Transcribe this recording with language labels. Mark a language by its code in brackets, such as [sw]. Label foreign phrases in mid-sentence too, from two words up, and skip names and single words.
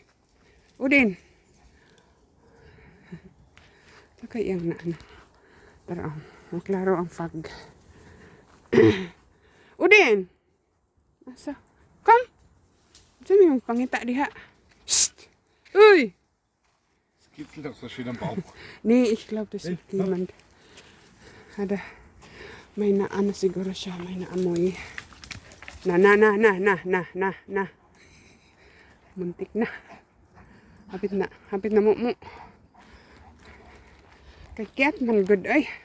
[tl] Udin! Saka iyang na ano. [ceb] Tara, maklaro ang fog. Udin! Asa? Come! [tl] Saan yung [ceb] pangita diha? Shhh! Uy! [de] Es kitzelt doch so schön am Bauch. Nee, ich glaube, das ist niemand. [tl] May naano siguro siya, may naamoy. Na. Muntik na. [ceb] Hapit na mo. Kakyat man good ay.